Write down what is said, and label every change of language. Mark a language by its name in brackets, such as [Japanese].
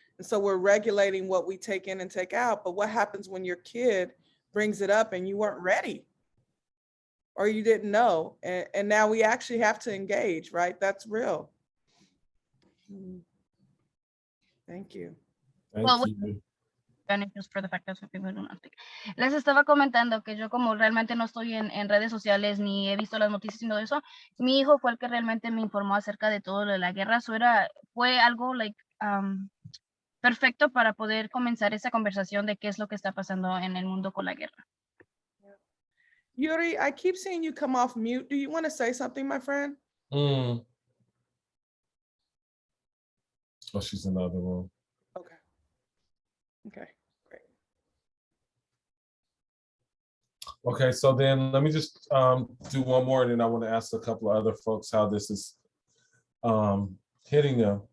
[English] And so we're regulating what we take in and take out. But what happens when your kid brings it up and you weren't ready? Or you didn't know, and now we actually have to engage, right? That's real. Thank you. Thank you. Just for the fact that some people do not speak. [Spanish] Les estaba comentando que yo como realmente no estoy en redes sociales ni he visto las noticias y todo eso, mi hijo fue el que realmente me informó acerca de todo lo de la guerra. Eso fue algo like perfecto para poder comenzar esa conversación de qué es lo que está pasando en el mundo con la guerra. [English] Yuri, I keep seeing you come off mute. Do you want to say something, my friend? Oh, she's in the other room. Okay. Okay, great. Okay, so then let me just do one more, and then I want to ask a couple of other folks how this is hitting them.